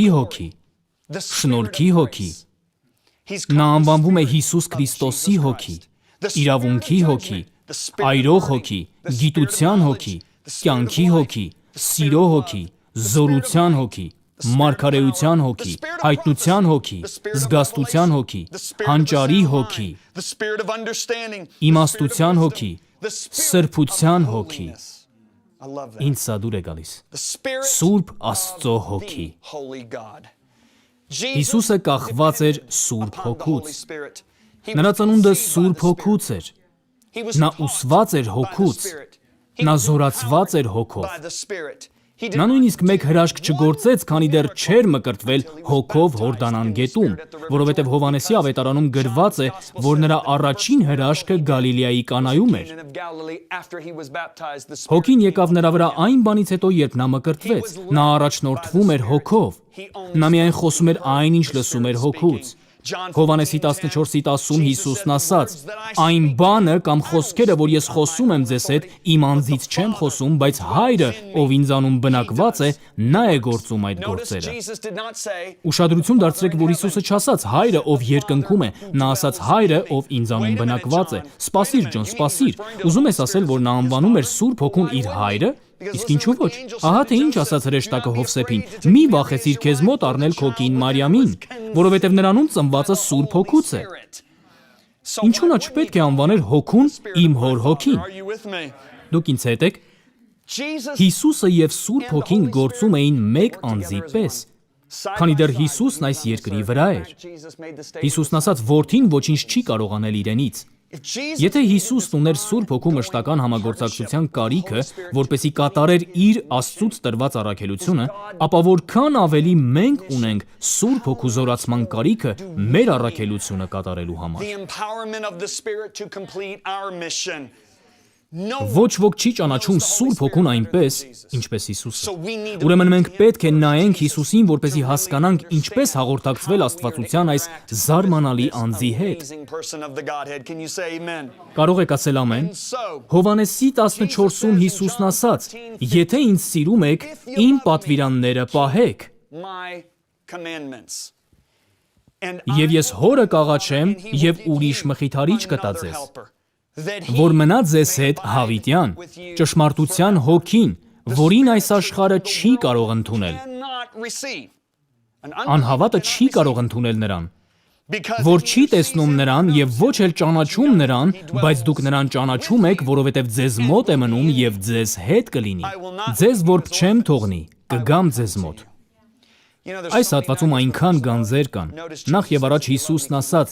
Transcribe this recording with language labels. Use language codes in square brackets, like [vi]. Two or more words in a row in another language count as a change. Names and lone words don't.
[hy] Հոգի, Շնորհքի Հոգի։ Նա անվանվում է Հիսուս Քրիստոսի Հոգի, Իրավունքի Հոգի, Այրող Հոգի, Գիտության Հոգի, Կյանքի Հոգի, Սիրո Հոգի, Զորության Հոգի, Մարգարեության Հոգի, Հայտնության Հոգի, Զգաստության Հոգի, Հանճարի Հոգի, Իմաստության Հոգի, Սրբության Հոգի։ Ինձ սա դուր է գալիս։ Սուրբ Աստծո Հոգի։ Հիսուսը կախված էր Սուրբ Հոգուց։ Նրա ծնունդը Սուրբ Հոգուց էր։ Նա ուսված էր Հոգուց։ Նա զորացված էր հոգով։ [en] by the Spirit. He did [hy] Նա [en] not [hy] նույնիսկ մեկ հրաշք չգործեց, քանի դեռ չէր մկրտվել հոգով Հորդանան գետում, որովհետև Հովհաննեսի ավետարանում գրված է, որ նրա առաջին հրաշքը Գալիլեայի Կանայում էր։ [en] of Galilee after he was baptized. The Spirit [hy] Հոգին եկավ նրա վրա այն բանից հետո, երբ նա մկրտվեց։ Նա առաջնորդվում էր հոգով։ Նա միայն խոսում էր այն, ինչ լսում էր հոգուց։ Հովհաննեսի 14:10 Հիսուսն ասաց. «Այն բանը կամ խոսքերը, որ ես խոսում եմ ձեզ հետ, իմ անձից չեմ խոսում, բայց Հայրը, ով ինձանում բնակված է, նա է գործում այդ գործերը»։ [en] Jesus did not say, [hy] Ուշադրություն դարձրեք, որ Հիսուսը չասաց Հայրը, ով երկնքում է, նա ասաց Հայրը, ով ինձանում բնակված է։ Սպասիր, Ջոն, սպասիր։ Ուզում ես ասել, որ նա անվանում էր Սուրբ Հոգուն իր Հայրը։ Իսկ ինչու ոչ։ Ահա թե ինչ ասաց հրեշտակը Հովսեփին. «Մի վախեցիր քեզ մոտ առնել քո կին Մարիամին, որովհետև նրանում ծնվածը Սուրբ Հոգուց է»։ Ինչու նա չպետք է անվաներ Հոգուն իմ հոր Հոգին։ [en] Are you with me? [hy] Դուք ինձ հետ եք։ Jesus Հիսուսը եւ Սուրբ Հոգին գործում էին մեկ անձի պես, քանի դեռ Հիսուսն այս երկրի վրա էր։ [en] Jesus made the statement. [hy] Հիսուսն ասաց, որդին ոչինչ չի կարող անել իրենից։ [en] If Jesus [hy] Եթե Հիսուսն ուներ Սուրբ Հոգու մշտական համագործակցության կարիքը, որպեսզի կատարեր իր Աստծուց տրված առաքելությունը, ապա որքան ավելի մենք ունենք Սուրբ Հոգու զորացման կարիքը մեր առաքելությունը կատարելու համար։ [en] the empowerment of the Spirit to complete our mission. No [hy] Ոչ ոք չի ճանաչում Սուրբ Հոգուն այնպես, ինչպես [en] So [hy] Հիսուսը։ [en] we need [hy] Ուրեմն մենք պետք է նայենք Հիսուսին, որպեսզի հասկանանք ինչպես հաղորդակցվել Աստվածության այս զարմանալի անձի հետ։ [en] amazing person of the Godhead. Can you say amen? [hy] Կարող եք ասել ամեն։ [en] So [hy] Հովհաննեսի 14-ում Հիսուսն ասաց. «Եթե ինձ սիրում եք, իմ պատվիրանները պահեք, [en] my commandments. And [hy] եւ ես հորը կաղաչեմ եւ ուրիշ մխիթարիչ կտա ձեզ, որ մնա ձեզ հետ հավիտյան, ճշմարտության հոգին, որին այս աշխարհը չի կարող ընդունել։ Անհավատը չի կարող ընդունել նրան, որ չի տեսնում նրան եւ ոչ էլ ճանաչում նրան, բայց դուք նրան ճանաչում եք, որովհետեւ ձեզ մոտ է մնում եւ ձեզ հետ կլինի։ Ձեզ որբ չեմ թողնի, կգամ ձեզ մոտ։ Այս հատվածում այնքան գանձեր կան։ Նախ եւ առաջ Հիսուսն ասաց.